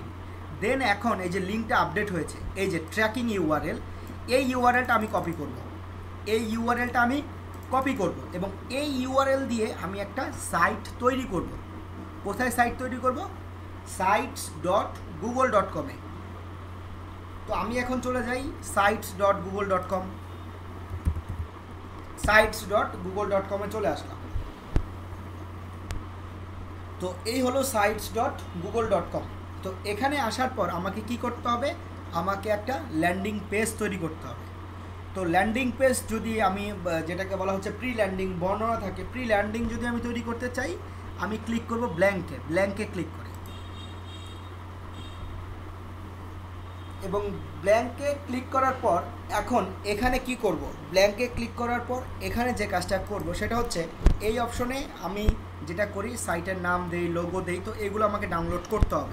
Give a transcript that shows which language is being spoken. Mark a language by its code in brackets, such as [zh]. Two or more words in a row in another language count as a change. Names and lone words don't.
[bn] দেন এখন এই যে লিঙ্কটা আপডেট হয়েছে, এই যে [en] tracking URL, [bn] এই ইউআরএলটা আমি কপি করব, এবং এই ইউআরএল দিয়ে আমি একটা সাইট তৈরি করব। কোথায় সাইট তৈরি করব? sites.google.com-এ। তো আমি এখন চলে যাই sites.google.com, sites.google.com এ চলে আসলাম। তো এই হলো sites.google.com। তো এখানে আসার পর আমাকে কি করতে হবে, আমাকে একটা [en] landing page [bn] তৈরি করতে হবে। তো [en] landing page [bn] যদি আমি যেটাকে বলা হচ্ছে [en] pre landing [bn] বর্ণনা থাকে, [en] pre landing [bn] যদি আমি তৈরি করতে চাই, আমি ক্লিক করব ব্ল্যাঙ্কে ক্লিক করে, এবং ব্ল্যাঙ্কে ক্লিক করার পর এখন এখানে কি করব, ব্ল্যাঙ্কে ক্লিক করার পর এখানে যে কাজটা করব সেটা হচ্ছে এই অপশনে আমি যেটা করি সাইটের নাম দেই, লোগো দেই, তো এগুলো আমাকে ডাউনলোড করতে হবে।